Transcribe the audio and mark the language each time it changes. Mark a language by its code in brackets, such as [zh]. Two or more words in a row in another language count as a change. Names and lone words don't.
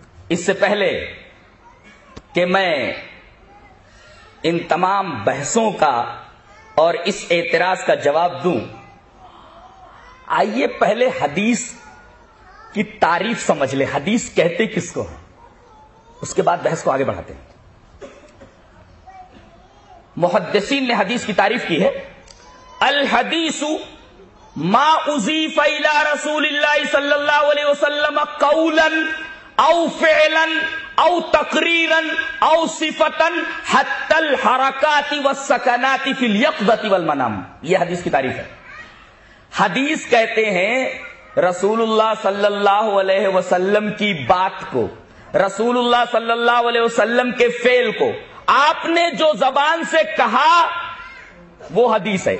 [ur] اس سے پہلے کہ میں ان تمام بحثوں کا اور اس اعتراض کا جواب دوں، آئیے پہلے حدیث کی تعریف سمجھ لیں، حدیث کہتے کس کو ہیں، اس کے بعد بحث کو آگے بڑھاتے ہیں۔ محدثین نے حدیث کی تعریف کی ہے، [ar] الحدیث ما اضیف الی رسول اللہ صلی اللہ علیہ وسلم قولا او فعلا او تقریرا او صفتا حتی الحرکات والسکنات فی الیقظۃ والمنام، [ur] یہ حدیث کی تعریف ہے۔ حدیث کہتے ہیں رسول اللہ [ar] صلی اللہ علیہ وسلم [ur] کی بات کو، رسول اللہ [ar] صلی اللہ علیہ وسلم [ur] کے فعل کو آپ نے جو زبان سے کہا وہ حدیث ہے۔